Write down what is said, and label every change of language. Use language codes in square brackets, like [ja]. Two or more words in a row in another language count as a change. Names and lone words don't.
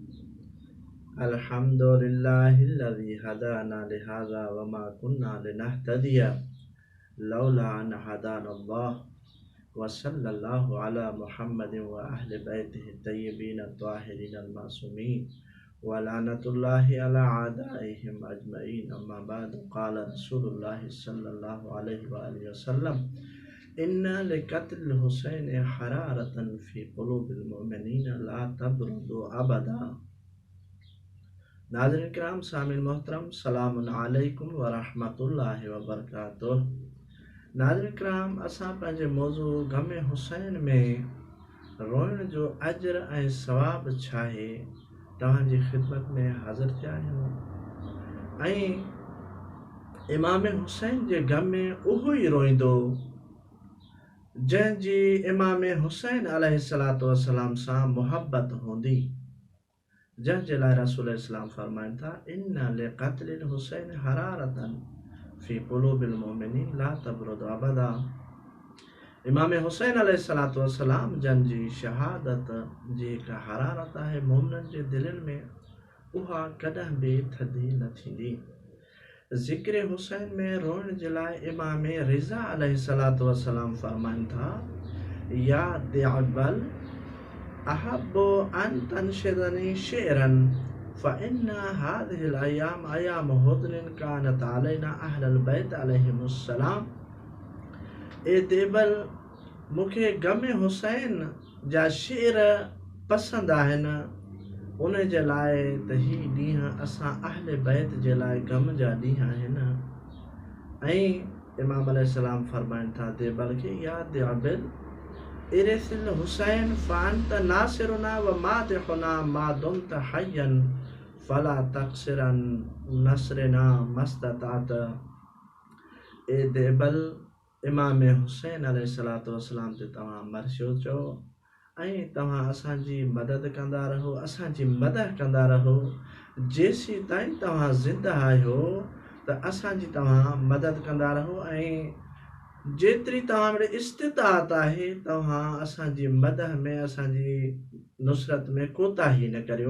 [ar] الحمد لله الذي هدانا لهذا وما كنا لنهتدي لولا أن هدانا الله وصلى الله على محمد وأهل بيته الطيبين الطاهرين المعصومين ولعنة الله على أعدائهم أجمعين. أما بعد، قال رسول الله صلى الله عليه وآله وسلم: إن لقتل الحسين حرارة في قلوب المؤمنين لا تبرد أبدا. [sd] ناظرين ڪرام، سامعين محترم, [ar] سلامٌ عليكم ورحمة الله وبركاته. [sd] ناظرين ڪرام، اسان پنهنجي موضوع غم حسين ۾ روئڻ جو اجر ۽ ثواب ڇا آهي توهانجي خدمت ۾ حاضر ٿيا آهيون. ۽ امام حسين جي غم ۾ اهو ئي روئيندو جنهنجي امام حسين [ar] عليه الصلاة والسلام [sd] سان محبت هوندي، جنهنجي لاءِ رسول اسلام فرمائن ٿا: [ar] إن لقتل الحسين حرارة في قلوب المؤمنين لا تبرد أبدا. [sd] इमाम हुसैन [ar] عليه الصلاة والسلام [sd] جنهنجي شهادت جي هڪ حرارت آهي مومنن جي دلين ۾، اها ڪڏهن به ٿڌي نه ٿيندي. ذڪر حسين ۾ روئڻ جي لاءِ امام رضا [ar] عليه الصلاة والسلام [sd] فرمائن ٿا: [ar] يا دعبل أحب أن تنشدني شعرا فإن هذه الأيام أيام حزن كانت علينا أهل البيت عليهم السلام. [sd] اي دعبل، مونکي غم حسين جا شعر پسند آهن، ان جي لاءِ ته هي ڏينهن اسان اهل بيت جي لاءِ غم جا ڏينهن آهن. ۽ امام عليه السلام فرمائن ٿا دعبل کي: [ar] يا دعبل ارث الحسين فأنت ناصرنا ومادحنا ما دمت حيا فلا تقصرن نصرنا ما استطعت. [sd] اي دعبل، امام حسين [ar] عليه الصلاة والسلام [sd] تي توهان مرثيو چئو ۽ توهان اسانجي مدد ڪندا رهو، اسانجي مدد ڪندا رهو. جيسين تائين توهان زنده آهيو ته اسانجي توهان مدد ڪندا رهو، ۽ جيتري توهان وٽ استطاعت آهي توهان اسانجي مدد ۾، اسانجي نصرت ۾ ڪوتاهي نه ڪريو.